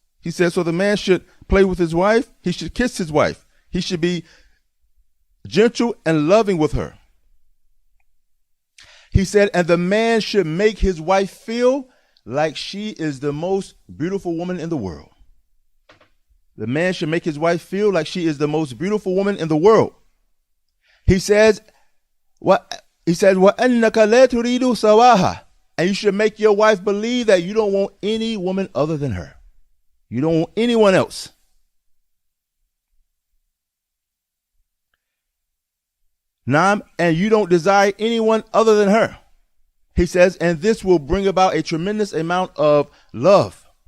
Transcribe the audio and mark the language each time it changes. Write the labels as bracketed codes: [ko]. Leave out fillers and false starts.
[en] He said, so the man should play with his wife, he should kiss his wife, he should be gentle and loving with her. He said, and the man should make his wife feel like she is the most beautiful woman in the world. The man should make his wife feel like she is the most beautiful woman in the world. He says, [ar] وَأَنَّكَ لَا تُرِيدُ سَوَاهَا. [en] And you should make your wife believe that you don't want any woman other than her. You don't want anyone else. Naam, and you don't desire anyone other than her. He says, and this will bring about a tremendous amount of love.